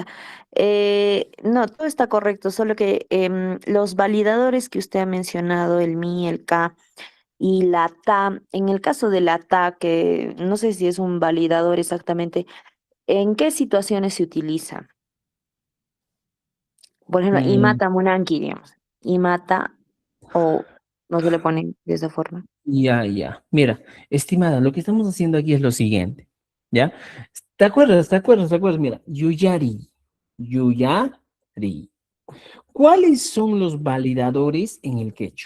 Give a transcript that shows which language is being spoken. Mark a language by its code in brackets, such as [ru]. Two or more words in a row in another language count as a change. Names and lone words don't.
[es] No, todo está correcto, solo que los validadores que usted ha mencionado, el mi, el ka y la ta, en el caso de la ta, que no sé si es un validador exactamente, ¿en qué situaciones se utiliza? Por ejemplo, mm, [qu] imata munanki, digamos. [es] Imata o no se le pone de esa forma. ya. Mira, estimada, lo que estamos haciendo aquí es lo siguiente. ¿Ya? ¿Te acuerdas? ¿Te acuerdas? ¿Te acuerdas? Mira, [qu] Yuyari. Yuyari. [es] ¿Cuáles son los validadores en el quechua?